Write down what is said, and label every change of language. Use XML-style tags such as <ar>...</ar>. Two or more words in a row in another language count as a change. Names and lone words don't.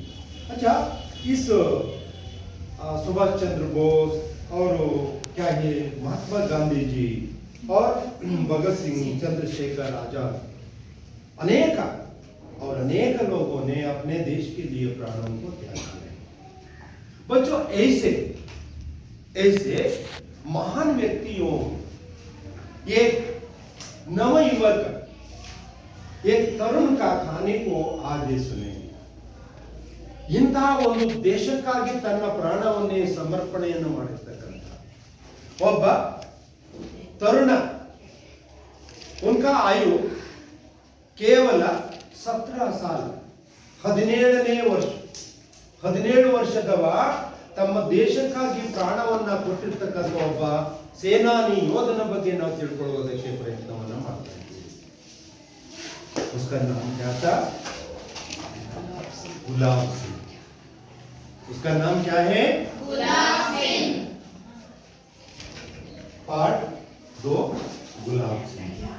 <hi>अच्छा, इस सुभाष चंद्र बोस और क्या है महात्मा गांधी जी और भगत सिंह, चंद्रशेखर आजाद, अनेक लोगों ने अपने देश के लिए प्राणों को त्याग दिया। बच्चों, ऐसे महान व्यक्तियों, एक नवयुवक, एक तरुण का कहानी को आज सुनेंगे।</hi> <kn>ಇಂತಹ ಒಂದು ದೇಶಕ್ಕಾಗಿ ತನ್ನ ಪ್ರಾಣವನ್ನೇ ಸಮರ್ಪಣೆಯನ್ನು ಮಾಡಿರ್ತಕ್ಕಂಥ ಒಬ್ಬ ತರುಣ,</kn> <hi>उनका आयु केवल 17 साल,</hi> <kn>17ನೇ ವರ್ಷ, 17 ವರ್ಷದವ ತಮ್ಮ ದೇಶಕ್ಕಾಗಿ ಪ್ರಾಣವನ್ನ ಕೊಟ್ಟಿರ್ತಕ್ಕಂಥ ಒಬ್ಬ ಸೇನಾನಿ ಯೋಧನ ಬಗ್ಗೆ ನಾವು ತಿಳ್ಕೊಳ್ಳೋದಕ್ಕೆ ಪ್ರಯತ್ನವನ್ನ ಮಾಡ್ತಾ ಇದ್ದೀವಿ।</kn> <hi>उसका नाम क्या था? गुलाब सिंह। उसका नाम क्या है? गुलाब सिंह। पार्ट 2, गुलाब सिंह।</hi>